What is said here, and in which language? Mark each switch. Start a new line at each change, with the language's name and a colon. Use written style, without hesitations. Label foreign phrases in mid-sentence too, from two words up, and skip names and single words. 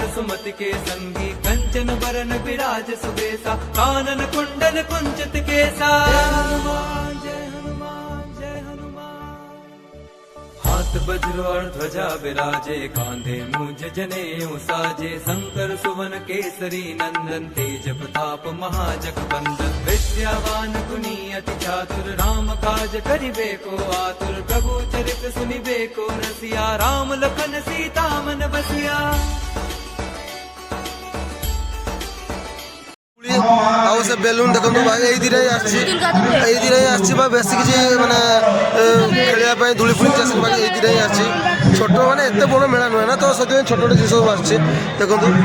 Awadhi: सुमति के संगी कंचन बरन विराज सुबेसा कानन कुंडल कुंचित केसा जय हनुमान जय हनुमान हाथ वज्र और ध्वजा विराजे कांधे मुझ जनेऊ साजे शंकर सुवन केसरी नंदन तेज प्रताप महाजगबंदन विद्यावान गुणी अति चातुर राम काज करिबे को आतुर प्रभु चरित सुनिबे को रसिया राम लखन सीता मन बसिया
Odia: ଆଉ ସେ ବେଲୁନ ଦେଖନ୍ତୁ ଭାଇ ଏଇଥିରେ ଆସିଛି ବା ବେଶୀ କିଛି ମାନେ ଖେଳିବା ପାଇଁ ଧୂଳି ଫୁଳି ଆସିଛି ବାକି ଏଇଥିରେ ହିଁ ଆସିଛି ଛୋଟ ମାନେ ଏତେ ବଡ଼ ମେଳା ନୁହେଁ ନା ତ ସେଥିପାଇଁ ଛୋଟ ଛୋଟ ଜିନିଷ ସବୁ ଆସିଛି ଦେଖନ୍ତୁ